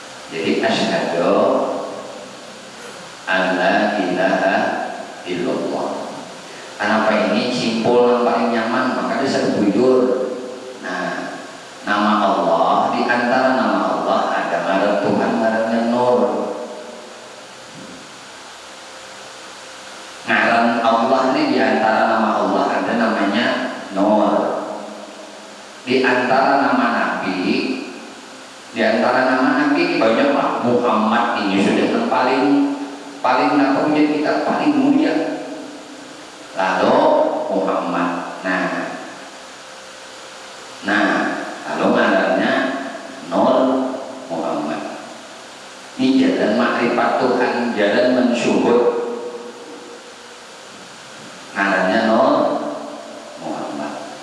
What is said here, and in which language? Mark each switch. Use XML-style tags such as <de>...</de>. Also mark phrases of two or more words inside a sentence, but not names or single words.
<ar>Jadi asyhadu an la ilaha illallah.</ar> <id>Kenapa ini simpul yang paling nyaman, maka bisa bujur. Nah, nama Allah, di antara nama Allah ada ngaran Tuhan, ngarannya Nur. Ngaran Allah ini di antara nama Allah ada namanya Nur. Di antara nama Nabi, di antara nama Nabi banyaklah. Muhammad ini sudah yang paling apa punya kita paling mulia. Lalu Muhammad. Nah, lalu ngarannya Nur Muhammad. Ini jalan makrifat Tuhan, jalan mensyuhud. Ngarannya Nur Muhammad.</id>